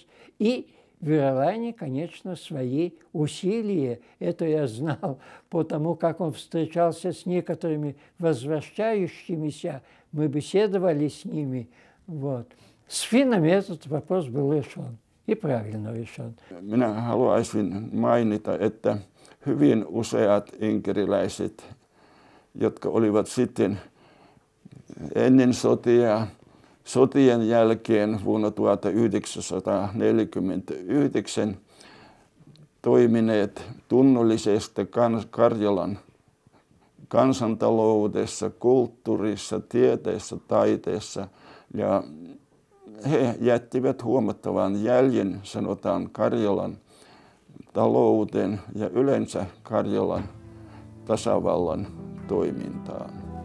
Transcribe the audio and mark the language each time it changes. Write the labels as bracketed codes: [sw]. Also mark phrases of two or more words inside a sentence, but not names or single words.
[ru] И Веролайнин, конечно, свои усилия, это я знал, потому как он встречался с некоторыми возвращающимися, мы беседовали с ними, вот. С финнами этот вопрос был решен. И правильно решен. [fi] Minä haluaisin mainita, että hyvin useat inkeriläiset, jotka olivat sitten ennen sotia, sotien jälkeen vuonna 1949 toimineet tunnollisesti Karjalan kansantaloudessa, kulttuurissa, tieteessä, taiteessa ja he jättivät huomattavan jäljen, sanotaan, Karjalan talouteen ja yleensä Karjalan tasavallan toimintaan.